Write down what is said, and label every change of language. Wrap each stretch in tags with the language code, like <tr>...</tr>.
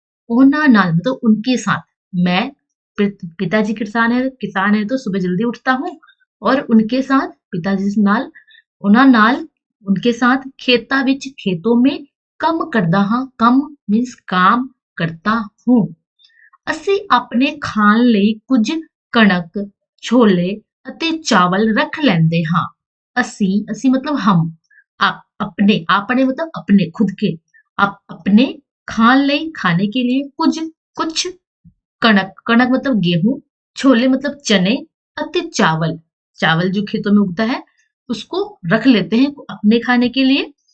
<pa>ਉਹਨਾਂ ਨਾਲ</pa> <hi>मतलब उनके साथ। मैं, पिताजी किसान है तो सुबह जल्दी उठता हूँ और उनके साथ,</hi> <pa>पिताजी नाल,</pa> <hi>ਉਹਨਾਂ ਨਾਲ, उनके साथ</hi> <pa>खेता विच</pa> <hi>खेतों में</hi> <pa>ਕੰਮ ਕਰਦਾ ਹਾਂ।</pa> <hi>ਕੰਮ मीन्स काम करता हूँ।</hi> <pa>ਅਸੀਂ ਆਪਣੇ ਖਾਣ ਲਈ ਕੁਝ ਕਣਕ, ਛੋਲੇ ਅਤੇ ਚਾਵਲ ਰੱਖ ਲੈਂਦੇ ਹਾਂ।</pa> <hi>ਅਸੀਂ मतलब हम, आप अपने, आपने मतलब अपने खुद के, आप अपने</hi> <pa>खान लई</pa> <hi>खाने के लिए कुछ, कुछ कणक, कणक मतलब गेहूं, छोले मतलब चने, अति चावल, चावल जो खेतों में उगता है उसको रख लेते हैं अपने खाने के लिए।</hi>